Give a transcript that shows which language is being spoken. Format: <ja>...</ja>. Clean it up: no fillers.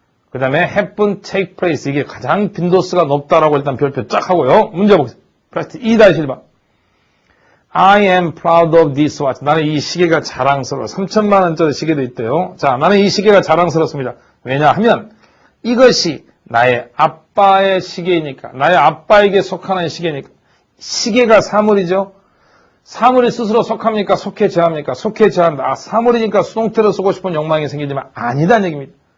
<ko>그 다음에 happen, take place 이게 가장 빈도수가 높다라고 일단 별표 쫙 하고요. 문제 보겠습니다. 프레스트 2-1번</ko> <en>I am proud of this watch.</en> <ko>나는 이 시계가 자랑스러워. 3천만 원짜리 시계도 있대요. 자, 나는 이 시계가 자랑스럽습니다. 왜냐하면 이것이 나의 아빠의 시계이니까 나의 아빠에게 속하는 시계니까 시계가 사물이죠. 사물이 스스로 속합니까? 속해 제합니까? 속해 제한다. 아, 사물이니까 수동태를 쓰고 싶은 욕망이 생기지만 아니다는 얘기입니다.</ko>